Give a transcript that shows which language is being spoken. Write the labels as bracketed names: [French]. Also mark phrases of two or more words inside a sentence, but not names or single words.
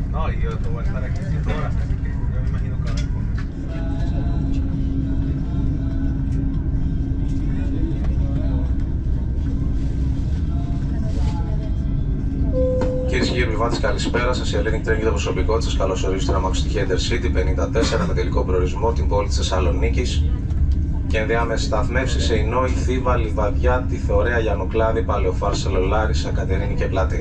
[Spanish] yo te voy a estar aquí 7 horas, así que yo me imagino que va a haber cosas. [Greek] Κυρίες και κύριοι επιβάτες, καλησπέρα σας. Η Hellenic Train και το προσωπικό της σας καλωσορίζει στην αμαξοστοιχεία Intercity 54 με τελικό προορισμό την πόλη της Θεσσαλονίκης και ενδιάμεσες σταθμεύσεις σε Ινόη, Θήβα, Λιβαδιάτη, Θωρέα, Γιαννουκλάδη, Παλαιοφάρσαλο, Λάρισα, Κατερίνη και Πλατή.